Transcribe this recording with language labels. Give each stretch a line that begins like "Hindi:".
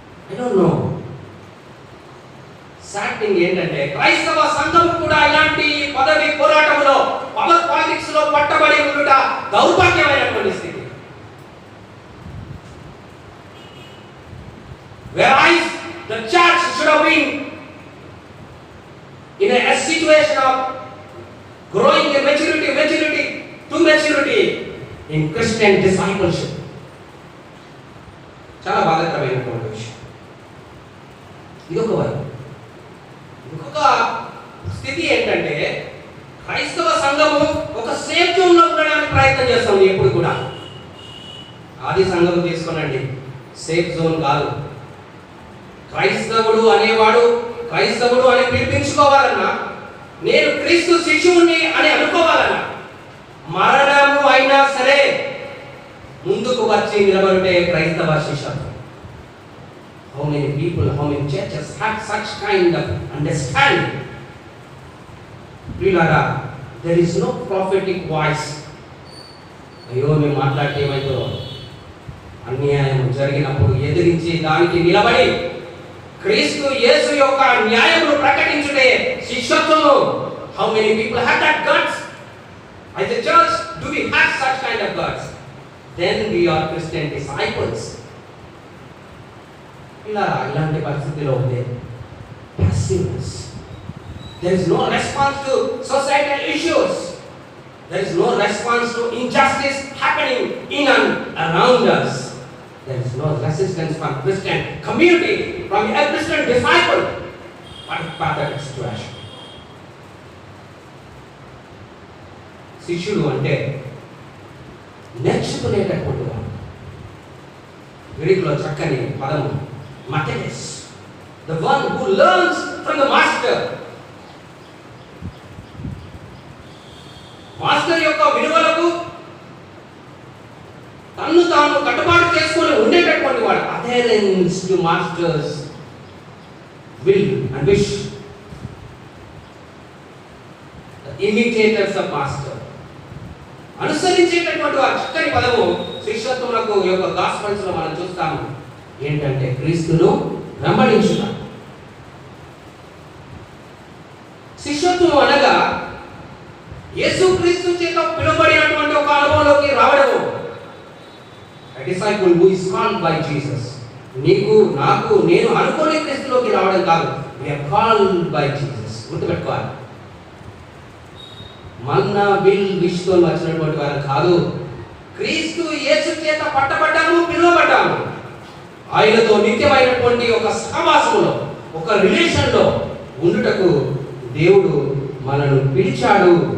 English: I don't know. Sad thing
Telugu: ఏంటంటే క్రైస్తవ సంఘం కూడా ఇలాంటి పదవి పోరాటంలో, పవర్ పాలిటిక్స్ లో పట్టబడి ఉండుట దౌర్భాగ్యమైనటువంటి స్థితి.
English: Whereas the church should have been in a situation of growing in maturity to maturity in Christian discipleship.
Telugu: చాలా బాధాకరమైనటువంటి విషయం. ఇదొక వైపు. ఇంకొక స్థితి ఏంటంటే క్రైస్తవ సంఘము ఒక సేఫ్ జోన్ లో ఉండడానికి ప్రయత్నం చేస్తుంది ఎప్పుడు కూడా. ఆది సంఘం తీసుకోనండి, సేఫ్ జోన్ కాదు. క్రైస్తవుడు అనేవాడు క్రైస్తవుడు అని పిలిపించుకోవాలన్నా, నేను క్రీస్తు శిష్యుని అని అనుకోవాలన్నా, మరణము అయినా సరే ముందుకు వచ్చి నిలబడితే క్రైస్తవ శిష్యత్వం.
English: How many people, how many churches have such kind of understanding? Prilara, there is no prophetic voice.
Telugu: అయ్యో మేము మాట్లాడితే ఏమైతుందో, అన్యాయం జరిగినప్పుడు ఎదిరించి దానికి నిలబడి క్రీస్తు యేసు యొక్క న్యాయమును ప్రకటించుటే శిష్యత్వము.
English: How many people have that guts? As a church, do we have such kind of guts? Then we are Christian disciples.
Telugu: ఇలాంటి పరిస్థితిలో ఉండే passiveness.
English: There is no response to societal issues. There is no response to injustice happening in and around us. There is no resistance from Christian community, from a Christian disciple. What a pathetic situation.
Telugu: శిష్యుడు అంటే నేర్చుకునేటటువంటి వాడు. గ్రీకులో చక్కని పదము మథెస్,
English: the one who learns from the master.
Telugu: Master యొక్క విలువలకు తన్ను తాను కట్టుబాటు చేసుకొని ఉండేటటువంటి వాడు.
English: Adherence to master's will and wish. The imitators of master.
Telugu: అనుసరించేటటువంటి ఆ చక్కని పదము శిష్యత్వములకు యొక్క గాస్పెల్స్ లో మనం చూస్తాము. ఏంటంటే క్రీస్తును వెంబడించుట. శిష్యత్వం అనగా యేసుక్రీస్తు చేత పిలువబడినటువంటి ఒక అనుభవంలోకి రావడము.
English: A disciple who is called by Jesus.
Telugu: నీకు నాకు నేను అనుకోని క్రీస్తులోకి రావడం కాదు.
English: We are called by Jesus.
Telugu: గుర్తుపెట్టుకోవాలి. మన్నా విల్ విష్తో వచ్చినటువంటి వారు కాదు. క్రీస్తు యేసు చేత పట్టబడ్డాము, పిలువబడ్డాము. ఆయనతో నిత్యమైనటువంటి ఒక సహవాసంలో, ఒక రిలేషన్లో ఉండుటకు దేవుడు మనను పిలిచాడు.